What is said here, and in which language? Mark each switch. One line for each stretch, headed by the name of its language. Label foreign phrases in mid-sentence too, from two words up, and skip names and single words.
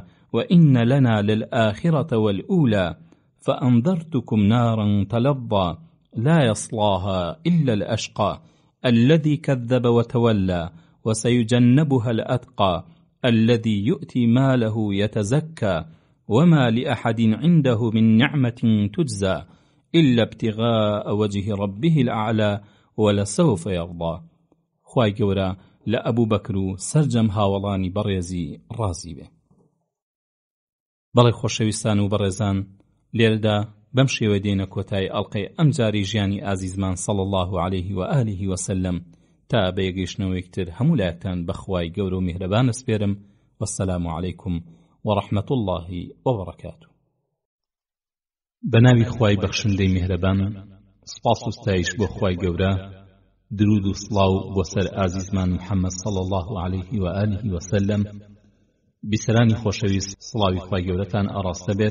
Arabic: وإن لنا للآخرة والأولى فأنذرتكم نارا تلظى لا يصلاها إلا الأشقى الذي كذب وتولى وسيجنبها الأتقى الذي يؤتي ماله يتزكى وما لأحد عنده من نعمة تجزى إلا ابتغاء وجه ربه الأعلى ولسوف يرضى.
Central Kurdish: خوای گەورە لە ئەبوو بەکر و سەرجەم هاوڵانی بەڕێزی ڕازی بێ. بەڵێ خۆشەویستان و بەڕێزان، لێرەدا بەم شێوە دێنە کۆتای ئەڵقەی ئەم جاری ژیانی ئازیزمان
Arabic: صلی الله عليه و آله وسلم
Central Kurdish: تا بە یەگەیشتنەوەیەکتر هەموو لایەکتان بە خوای گەورە و میهرەبان ئەسپێرم.
Arabic: والسلام عليكم ورحمة الله وبركاته.
Central Kurdish: بناوی خوای بەخشندەی میهرەبان، سپاس و ستایش بۆ خوای گەورە، درود و سڵاو بۆ سەر ئازیزمان محەممەد
Arabic: صلی الله عليه و آله وسلم.
Central Kurdish: بیسەرانی خۆشەویست، سڵاوی خوای گەورەتان ئاڕاستە بێت.